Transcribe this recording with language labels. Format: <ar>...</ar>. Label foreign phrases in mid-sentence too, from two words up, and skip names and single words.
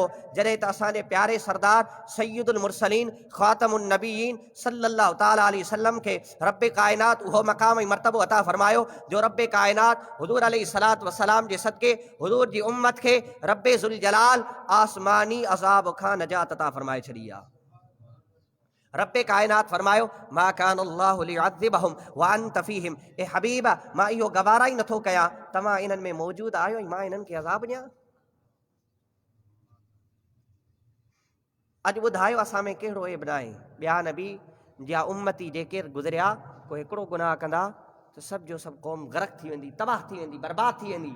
<sd>जॾहिं त असांजे प्यारे सरदार</sd> <ar>سيد المرسلين خاتم النبيين صلى الله تعالى عليه وسلم</ar> <sd>खे रब्बे कायनात उहो मक़ाम ऐं मर्तबो अता फ़रमायो जो रब्बे कायनात हुज़ूर</sd> <ar>عليه الصلاة والسلام</ar> <sd>जे सदक़े हुज़ूर जी उम्मत खे रब्बे ज़ुल जलाल आसमानी अज़ाब खां नजात अता फ़रमाए छॾी आहे। रब्बे कायनात फ़रमायो</sd> <ar>ما كان الله ليعذبهم وأنت فيهم,</ar> <sd>ए हबीब मां इहो गवारा ई नथो कयां तव्हां इन्हनि में मौजूदु आहियो ऐं मां इन्हनि खे अज़ाब ॾियां। अॼु ॿुधायो असां में कहिड़ो ऐब न आहे? ॿिया नबी जा उम्मती जेके गुज़रिया, को हिकिड़ो गुनाह कंदा त सभु जो सभु क़ौम ग़रक़ थी वेंदी, तबाह थी वेंदी, बर्बाद थी वेंदी।</sd>